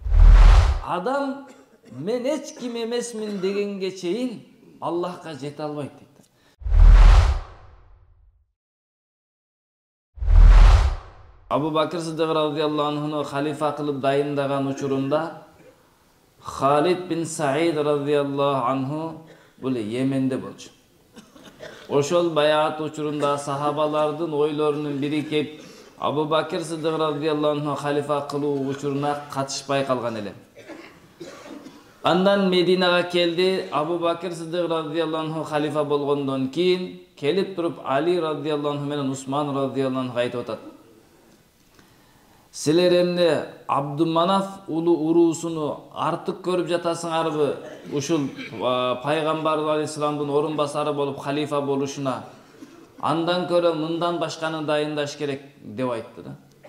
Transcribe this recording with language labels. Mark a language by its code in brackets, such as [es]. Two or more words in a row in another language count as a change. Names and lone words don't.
[ky] Адам мен эч ким эмесмин дегенге чейин Аллахка жете албайт дейт. Абу Бакр Сиддик [ar] رضي الله عنه [ky] халифа кылып дайындаган учурунда Халид бин Саид [ar] رضي الله عنه [ky] бул Йеменде болчу. Ошол баяат учурунда сахабалардын ойлорунун бири кеп Абу Бакр Сиддик [ar] رضي الله عنه [ky] халифа кылуу учуруна катышпай калган эле. Андан Мединага келди. Абу Бакр Сиддик [ar] رضي الله عنه [ky] халифа болгондон кийин келип туруп Али [ar] رضي الله عنه [ky] менен Усман [ar] رضي الله عنه [ky] айтып атат. Силер эмне Абдуманаф улуу уруусуну артык көрүп жатасыңарбы? Ушул пайгамбар алейхисаламдын орун басары болуп халифа болушуна андан көрө мындан башканы дайындаш керек деп айтты да.